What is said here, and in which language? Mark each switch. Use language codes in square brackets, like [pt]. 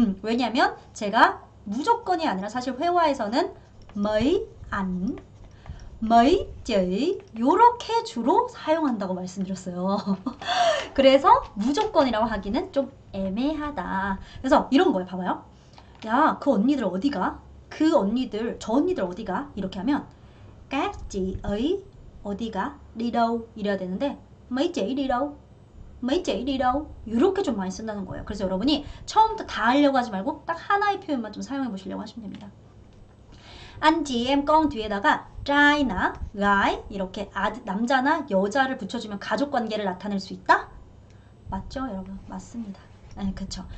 [ko] 왜냐면 제가 무조건이 아니라 사실 회화에서는 mấy ảnh, mấy chị 요렇게 주로 사용한다고 말씀드렸어요. 그래서 무조건이라고 하기는 좀 애매하다. 그래서 이런 거예요. 봐봐요. 야, 그 언니들 어디가? 그 언니들, 저 언니들 어디가? 이렇게 하면 [vi] các chị ấy [ko] 어디가? [vi] đi đâu? [ko] 이래야 되는데 [vi] mấy chị đi đâu? mấy chị đi đâu? [ko] 이렇게 좀 많이 쓴다는 거예요. 그래서 여러분이 처음부터 다 하려고 하지 말고 딱 하나의 표현만 좀 사용해 보시려고 하시면 됩니다. anh chị em con 뒤에다가 trai,나 gái 이렇게 남자나 여자를 붙여주면 가족관계를 나타낼 수 있다? 맞죠, 여러분? 맞습니다. 네, 그쵸.